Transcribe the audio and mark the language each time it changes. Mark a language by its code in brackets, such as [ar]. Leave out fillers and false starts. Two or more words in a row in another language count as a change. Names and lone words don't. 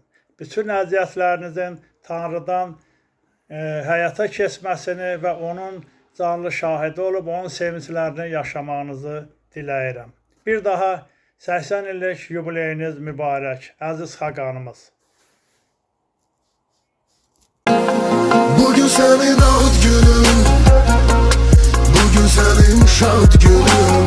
[az] Bütün əziyyətlərinizin Tanrıdan həyata keçməsini və onun canlı şahidi olub, onun sevinclərini yaşamağınızı diləyirəm. Bir daha 80 illik yubileyiniz mübarək, əziz xaqanımız. [tr] Bugün senin ad günün, bugün senin şad günün.